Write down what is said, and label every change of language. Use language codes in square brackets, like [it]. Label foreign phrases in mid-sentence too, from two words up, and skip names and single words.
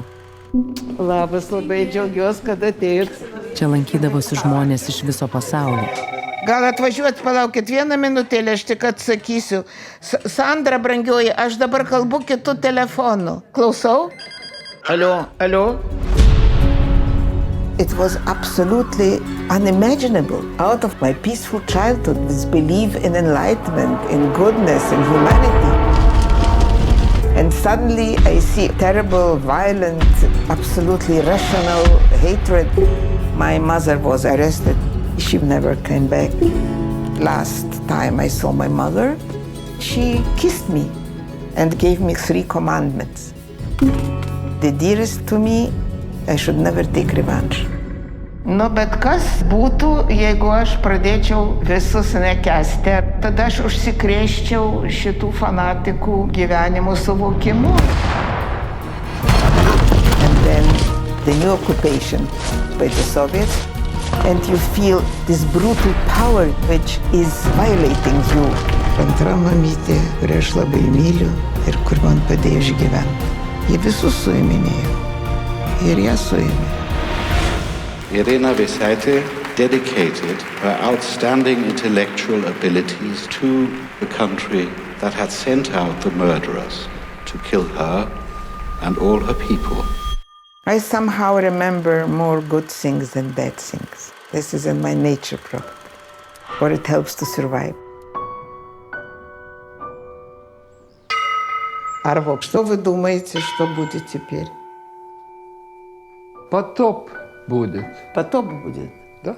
[lt] Labas, labai džiaugiuosi, kad atėjot. Čia lankydavosi žmonės iš viso pasaulio. Gal atvažiuot, palaukit vieną minutėlę, aš tik atsakysiu. Sandra, brangioji, aš dabar kalbu kitu telefonu. Klausau? Alio? [en] It was absolutely unimaginable. Out of my peaceful childhood, this belief in enlightenment, in goodness, in humanity. And suddenly I see terrible, violent, absolutely rational hatred. My mother was arrested. She never came back. Last time I saw my mother, she kissed me and gave me 3 commandments. The dearest to me, I should never take revenge. [lt] Bet kas būtų, jeigu aš pradėčiau visus nekęsti, tada aš užsikrėsčiau šitų fanatikų gyvenimų suvokimu. [en] And then the new occupation by the Soviets, and you feel this brutal power which is violating you. [lt] Antra mamytė, kurią aš labai myliu ir kur man padėjo išgyventi. Jie visus suiminėjo ir ją suėmė. [en] Irena Vesaite dedicated her outstanding intellectual abilities to the country that had sent out the murderers to kill her and all her people. I somehow remember more good things than bad things. This is in my nature problem, or it helps to survive. [ru] Арво, что вы думаете, что будет теперь? Потоп будет. Потоп будет.